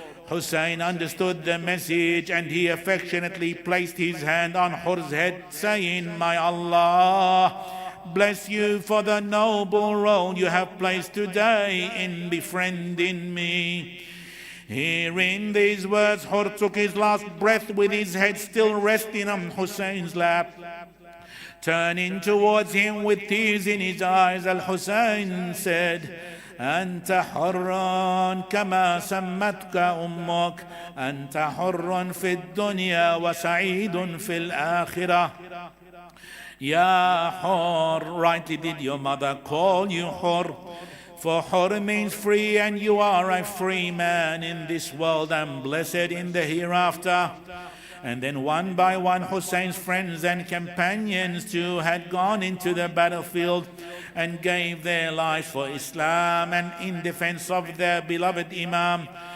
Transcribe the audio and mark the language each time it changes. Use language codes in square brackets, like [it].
[en] Hussein understood the message, and he affectionately placed his hand on Hur's head, saying, My Allah bless you for the noble role you have placed today in befriending me. Hearing these words, Hur took his last breath with his head still resting on Hussein's lap. Turning towards him with tears in his eyes, Al-Hussein said, [ar] أنت حر كما سمتك أمك أنت حر في الدنيا وسعيد في الآخرة. [en] Ya Hur, rightly did your mother call you Hur, for Hur means free, and you are a free man in this world and blessed in the hereafter. And then one by one Hussein's friends and companions too had gone into the battlefield and gave their lives for Islam and in defense of their beloved Imam.